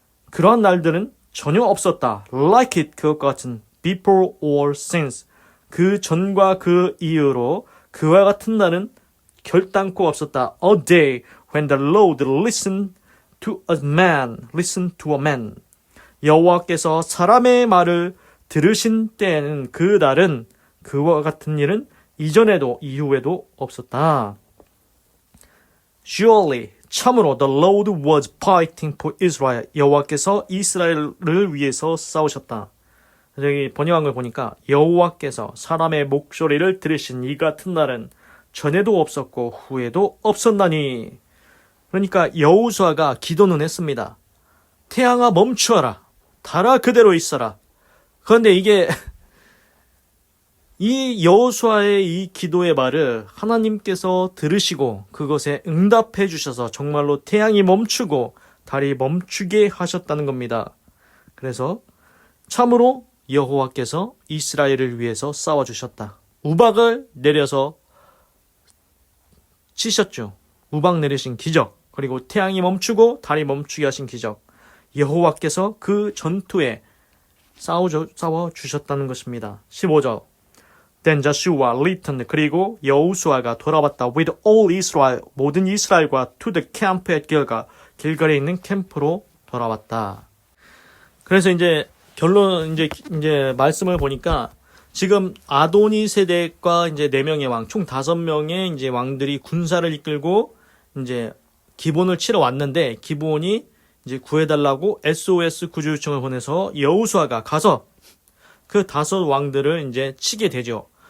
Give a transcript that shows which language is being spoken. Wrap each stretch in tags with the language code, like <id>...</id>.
<ko>그러한 날들은 전혀 없었다.</ko> <en>Like it,</en> <ko>그것과 같은</ko> <en>before or since.</en> <ko>그 전과 그 이후로 그와 같은 날은 결단코 없었다.</ko> <en>A day when the Lord listened to a man.</en> <ko>여호와께서 사람의 말을 들으신 때에는 그 날은 그와 같은 일은 이전에도 이후에도 없었다.</ko> <en>Surely,</en> <ko>참으로</ko> <en>the Lord was fighting for Israel.</en> <ko>여호와께서 이스라엘을 위해서 싸우셨다. 여기 번역한 걸 보니까 여호와께서 사람의 목소리를 들으신 이 같은 날은 전에도 없었고 후에도 없었나니. 그러니까 여호수아가 기도는 했습니다. 태양아 멈추어라. 달아 그대로 있어라. 그런데 이 여호수아의 이 기도의 말을 하나님께서 들으시고 그것에 응답해 주셔서 정말로 태양이 멈추고 달이 멈추게 하셨다는 겁니다. 그래서 참으로 여호와께서 이스라엘을 위해서 싸워주셨다. 우박을 내려서 치셨죠. 우박 내리신 기적. 그리고 태양이 멈추고 달이 멈추게 하신 기적. 여호와께서 그 전투에 싸워주셨다는 것입니다. 15절</ko> <en>Then Joshua returned.</en> <ko>그리고 여호수아가 돌아왔다.</ko> <en>With all Israel.</en> <ko>모든 이스라엘과</ko> <en>to the camp at Gilgal.</en> <ko>길갈에 있는 캠프로 돌아왔다. 그래서 결론 말씀을 보니까 지금 아도니 세덱과 4명의 왕, 총 5명의 왕들이 군사를 이끌고 기본을 치러 왔는데 기본이 구해달라고 SOS 구조 요청을 보내서 여호수아가 가서 그 5 왕들을 치게 되죠.</ko>